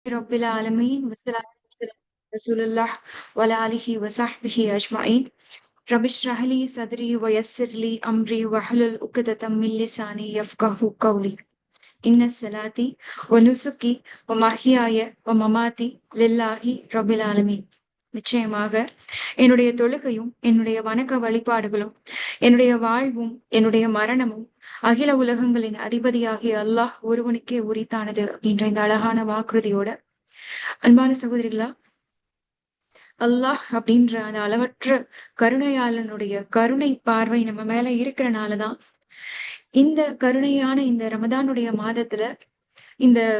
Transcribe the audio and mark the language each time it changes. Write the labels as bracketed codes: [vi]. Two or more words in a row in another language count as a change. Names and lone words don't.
[ar] رب العالمين والصلاة والسلام على رسول الله وعلى آله وصحبه أجمعين. رب اشرح لي صدري ويسر لي أمري واحلل عقدة من لساني يفقهوا قولي. إن الصلاة ونسكي ومحياي ومماتي لله رب العالمين. [ta] நிச்சயமாக என்னுடைய தொழுகையும் என்னுடைய வணக்க வழிபாடுகளும் என்னுடைய வாழ்வும் என்னுடைய மரணமும் அகில உலகங்களின் அதிபதியாகிய அல்லாஹ் ஒருவனுக்கே உரித்தானது அப்படின்ற இந்த அழகான வாக்குறுதியோட அன்பான சகோதரிகளா, அல்லாஹ் அப்படின்ற அந்த அளவற்ற கருணையாளனுடைய கருணை பார்வை நம்ம மேல இருக்கிறனாலதான் இந்த கருணையான இந்த ரமதானுடைய மாதத்துல இந்த